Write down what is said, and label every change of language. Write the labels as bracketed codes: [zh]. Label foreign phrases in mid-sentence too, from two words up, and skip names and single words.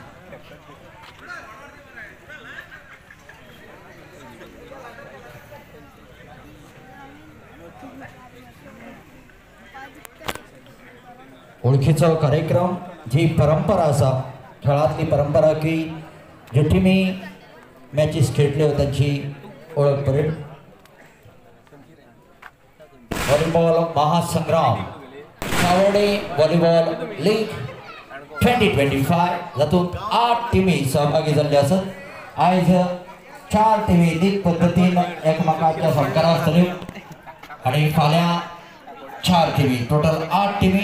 [mr] ओळखीचा कार्यक्रम जी परंपरा असा खेळातली परंपरा की जे टीमी मॅचेस खेळले होते त्यांची ओळख परेड. [kok] व्हॉलीबॉल महासंग्राम सावर्डे व्हॉलीबॉल लीग 2025 जातूंत 8 टीमी सहभागी जाल्ले आसात. आयज 4 टीमी लीग पद्दतीन एकमेकांच्या संस्कारा आसतल्यो आनी फाल्यां 4 टीमी टोटल 8 टीमी.